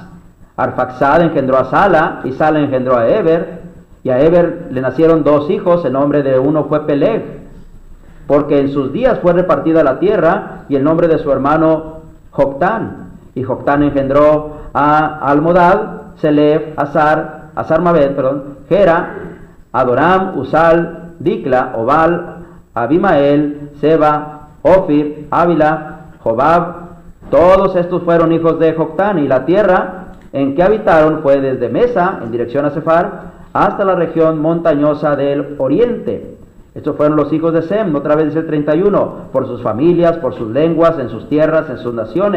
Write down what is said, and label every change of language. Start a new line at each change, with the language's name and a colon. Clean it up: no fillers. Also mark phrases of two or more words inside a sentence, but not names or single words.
Spanish: Arfaxad engendró a Sala, y Sala engendró a Eber, y a Eber le nacieron dos hijos. El nombre de uno fue Peleg, porque en sus días fue repartida la tierra, y el nombre de su hermano Joctán. Y Joctán engendró a Almodad, Selef, Asarmaved, Gera, Adoram, Usal, Dicla, Obal, Abimael, Seba, Ofir, Ávila, Jobab. Todos estos fueron hijos de Joctán, y la tierra en que habitaron fue desde Mesa, en dirección a Sefar, hasta la región montañosa del oriente. Estos fueron los hijos de Sem, otra vez dice el 31, por sus familias, por sus lenguas, en sus tierras, en sus naciones.